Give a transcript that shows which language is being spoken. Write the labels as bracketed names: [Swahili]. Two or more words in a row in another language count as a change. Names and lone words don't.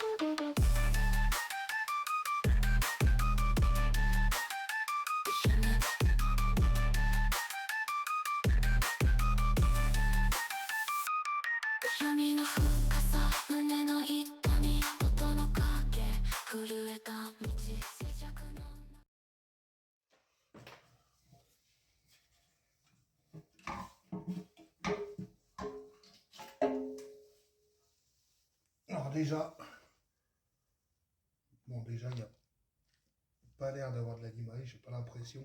[Japanese] 闇の深さ胸の痛み音の影震えた道静寂の [French] Alors déjà, déjà, il n'y a pas l'air d'avoir de l'animal, j'ai pas l'impression.